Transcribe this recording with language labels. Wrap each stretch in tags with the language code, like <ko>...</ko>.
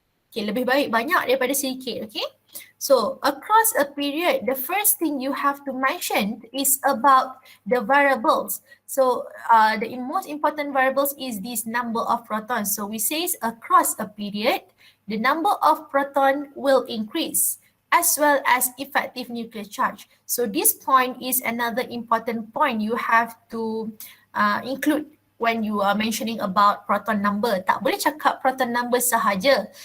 <ms>Okay, lebih baik banyak daripada sedikit. Okay.</ms> <en>So across a period, the first thing you have to mention is about the variables. So the most important variables is this number of protons. So we say across a period, the number of proton will increase as well as effective nuclear charge. So this point is another important point you have to include when you are mentioning about proton number.</en> <ms>Tak boleh cakap proton number sahaja.</ms>